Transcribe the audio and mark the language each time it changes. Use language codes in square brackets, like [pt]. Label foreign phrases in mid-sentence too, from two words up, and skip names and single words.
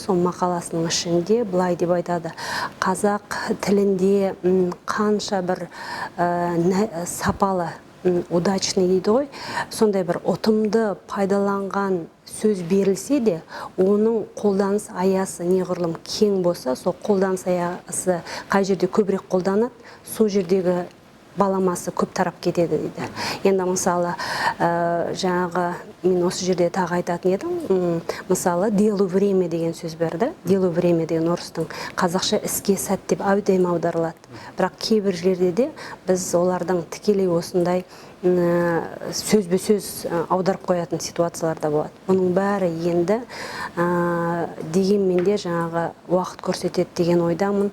[kk] Сол мақаласының ішінде былай деп айтады: қазақ тілінде қанша бір сапалы, удачный дейді ғой, сондай бір ұтымды пайдаланған сөз берілсе де, оның қолданыс аясы неғұрлым кең болса, сол қолданыс аясы қай жерде көбірек қолданады, сол жердегі баламасы көп тарап кетеді дейді. Енді мысалы жаңағы мен осы жерде тағы айтатын едім, мысалы [ru] делу время [kk] деген сөз берді. [ru] Делу время [kk] деген орыстың қазақша іске сәт деп әбден аударылады. Бірақ кейбір жерде де біз олардың тікелей осындай сөзбе-сөз аударып қоятын ситуацияларда болады. Бұның бәрі енді дегенмен де жаңағы уақыт көрсетеді деген ойдамын.